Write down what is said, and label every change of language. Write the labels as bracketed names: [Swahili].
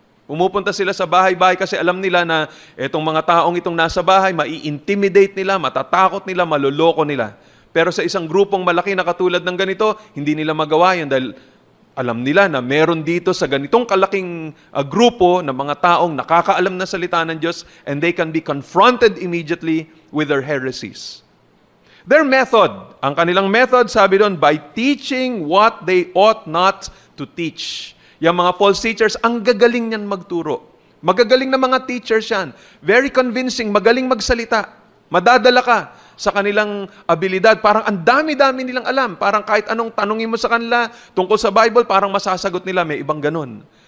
[Filipino] Pumupunta sila sa bahay-bahay kasi alam nila na itong mga taong itong nasa bahay, mai-intimidate nila, matatakot nila, maloloko nila. Pero sa isang grupong malaki na katulad ng ganito, hindi nila magawa yun dahil alam nila na meron dito sa ganitong kalaking grupo ng mga taong nakakaalam na salita ng Diyos [English] and they can be confronted immediately with their heresies. Their method, [Filipino] ang kanilang method, sabi doon, [English] by teaching what they ought not to teach. [Filipino] Yung mga false teachers, ang gagaling niyan magturo. Magagaling na mga teachers yan. [English] Very convincing, [Filipino] magaling magsalita. Madadala ka sa kanilang abilidad. Parang ang dami-dami nilang alam. Parang kahit anong tanungin mo sa kanila tungkol sa Bible, parang masasagot nila. May ibang ganun.